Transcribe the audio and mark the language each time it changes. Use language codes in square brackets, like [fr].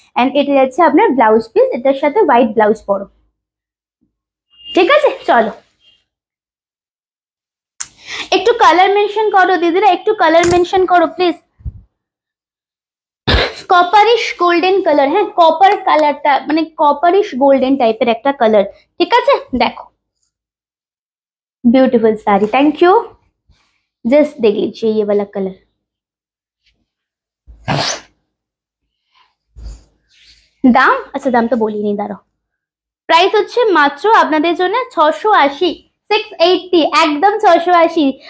[bn] And এটা যাচ্ছে আপনার ব্লাউজ পিস, এটার সাথে হোয়াইট ব্লাউজ পরো, ঠিক আছে? চলো একটু কালার মেনশন করো দিদিরা, একটু কালার মেনশন করো প্লিজ। কপারিশ গোল্ডেন কালার, হ্যাঁ কপার কালারটা মানে কপারিশ গোল্ডেন টাইপের একটা কালার, ঠিক আছে? দেখো [en] Beautiful sari, thank you. [hi] Just देख लीजिए ये वाला कलर, [bn] দাম আচ্ছা দামটা বলি নি, দাঁড়াও। প্রাইস হচ্ছে মাত্র আপনাদের জন্য 680, 680, একদম 680।